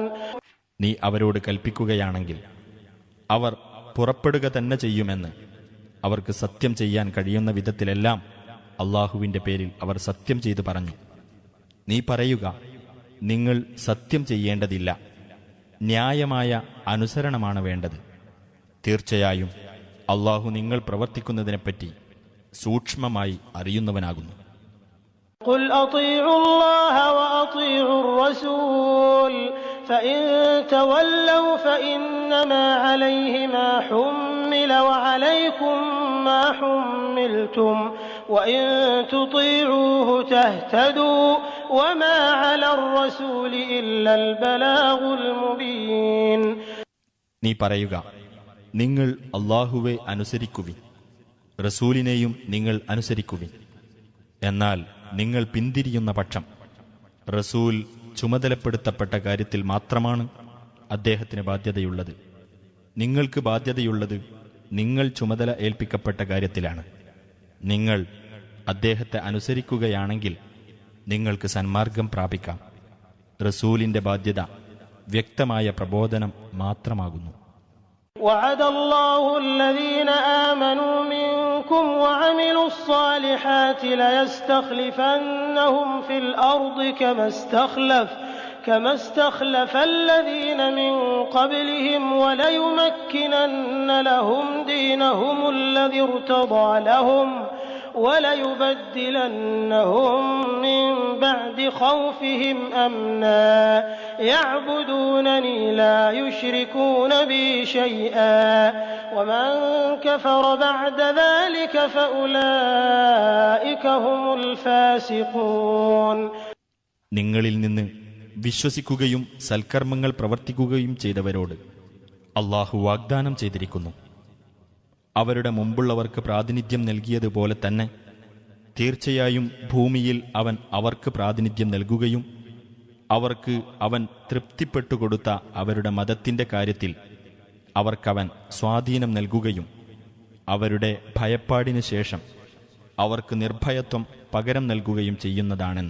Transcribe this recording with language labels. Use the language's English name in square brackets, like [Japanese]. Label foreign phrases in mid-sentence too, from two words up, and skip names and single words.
[Malayalam] നീ അവരോട് കൽപ്പിക്കുകയാണെങ്കിൽ അവർ പുറപ്പെടുക തന്നെ ചെയ്യുമെന്ന് അവർക്ക് സത്യം ചെയ്യാൻ കഴിയുന്ന വിധത്തിലെല്ലാം അള്ളാഹുവിന്റെ പേരിൽ അവർ സത്യം ചെയ്തു പറഞ്ഞു. നീ പറയുക, നിങ്ങൾ സത്യം ചെയ്യേണ്ടതില്ല, ന്യായമായ അനുസരണമാണ് വേണ്ടത്. തീർച്ചയായും അള്ളാഹു നിങ്ങൾ പ്രവർത്തിക്കുന്നതിനെപ്പറ്റി സൂക്ഷ്മമായി അറിയുന്നവനാകുന്നു. [Arabic] قل أطيعوا الله وأطيعوا الرسول فإن تولوا فإنما عليه ما حمل وعليكم ما حملتم وإن تطيعوه تهتدوا وما على الرسول إلا البلاغ المبين. [Malayalam] നീ പറയുക, നിങ്ങൾ അല്ലാഹുവെ അനുസരിക്കുവിൻ, റസൂലിനെയും നിങ്ങൾ അനുസരിക്കുവിൻ. എന്നാൽ നിങ്ങൾ പിന്തിരിയുന്ന പക്ഷം റസൂൽ ചുമതലപ്പെടുത്തപ്പെട്ട കാര്യത്തിൽ മാത്രമാണ് അദ്ദേഹത്തിന് ബാധ്യതയുള്ളത്. നിങ്ങൾക്ക് ബാധ്യതയുള്ളത് നിങ്ങൾ ചുമതല ഏൽപ്പിക്കപ്പെട്ട കാര്യത്തിലാണ്. നിങ്ങൾ അദ്ദേഹത്തെ അനുസരിക്കുകയാണെങ്കിൽ നിങ്ങൾക്ക് സന്മാർഗം പ്രാപിക്കാം. റസൂലിന്റെ ബാധ്യത വ്യക്തമായ പ്രബോധനം മാത്രമാകുന്നു. [Arabic] وعد الله الذين آمنوا منكم وعملوا الصالحات ليستخلفنهم في الأرض كما استخلف الذين من قبلهم وليمكنن لهم دينهم الذي ارتضى لهم وليبدلنهم من بعد خوفهم أمنا يعبدونني لا يشركون بي شيئا ومن كفر بعد ذلك فأولئك هم الفاسقون. [Malayalam] നിങ്ങളിൽ നിന്ന് വിശ്വസിക്കുകയും സൽക്കർമ്മങ്ങൾ പ്രവർത്തിക്കുകയും ചെയ്തവരോട് അല്ലാഹു വാഗ്ദാനം ചെയ്തിരിക്കുന്നു, അവരുടെ മുമ്പുള്ളവർക്ക് പ്രാതിനിധ്യം നൽകിയതുപോലെ തന്നെ തീർച്ചയായും ഭൂമിയിൽ അവൻ അവർക്ക് പ്രാതിനിധ്യം നൽകുകയും അവർക്ക് അവൻ തൃപ്തിപ്പെട്ടുകൊടുത്ത അവരുടെ മതത്തിന്റെ കാര്യത്തിൽ അവർക്കവൻ സ്വാധീനം നൽകുകയും അവരുടെ ഭയപ്പാടിനു ശേഷം അവർക്ക് നിർഭയത്വം പകരം നൽകുകയും ചെയ്യുന്നതാണെന്ന്.